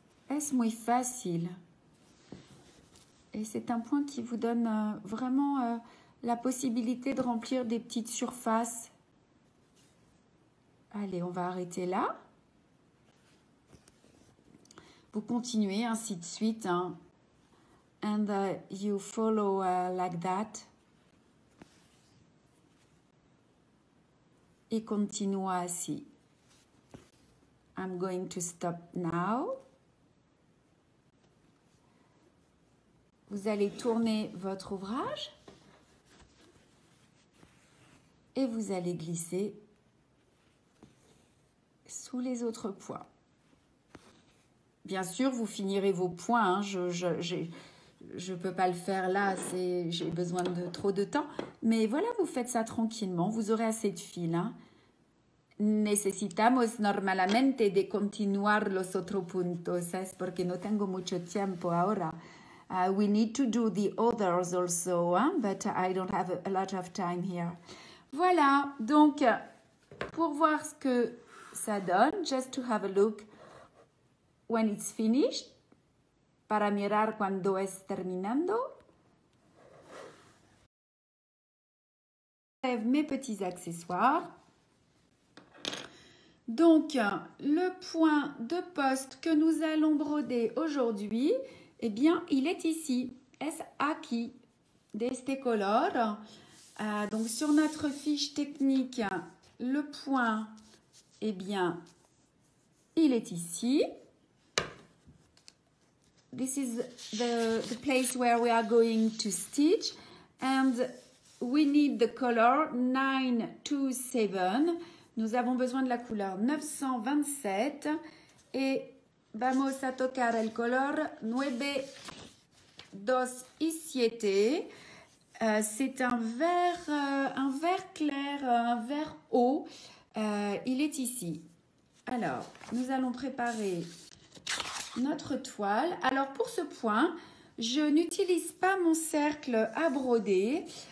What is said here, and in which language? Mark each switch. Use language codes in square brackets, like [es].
[es] Es muy fácil. [fr] Et c'est un point qui vous donne vraiment la possibilité de remplir des petites surfaces. Allez, on va arrêter là. Vous continuez ainsi de suite. Hein. [en] And you follow like that. [fr] Et continue ainsi. [en] I'm going to stop now. [fr] Vous allez tourner votre ouvrage et vous allez glisser sous les autres points. Bien sûr, vous finirez vos points. Hein. Je peux pas le faire là, j'ai besoin de trop de temps. Mais voilà, vous faites ça tranquillement. Vous aurez assez de fil. Hein. [es] Necesitamos normalmente de continuar los otros puntos. Es porque no tengo mucho tiempo ahora. [en] We need to do the others also, hein, but I don't have a lot of time here. [fr] Voilà, donc pour voir ce que ça donne, [en] just to have a look when it's finished, [es] para mirar cuando es terminando. [fr] J'enlève mes petits accessoires. Donc, le point de poste que nous allons broder aujourd'hui, Eh bien, il est ici. [es] Es aquí, de este color. [fr] Donc, sur notre fiche technique, le point, eh bien, il est ici. [en] This is the place where we are going to stitch. And we need the color 927. [fr] Nous avons besoin de la couleur 927. [es] Et vamos a tocar el color 927. [fr] C'est un vert clair, un vert haut. Il est ici. Alors, nous allons préparer notre toile. Alors, pour ce point, je n'utilise pas mon cercle à broder.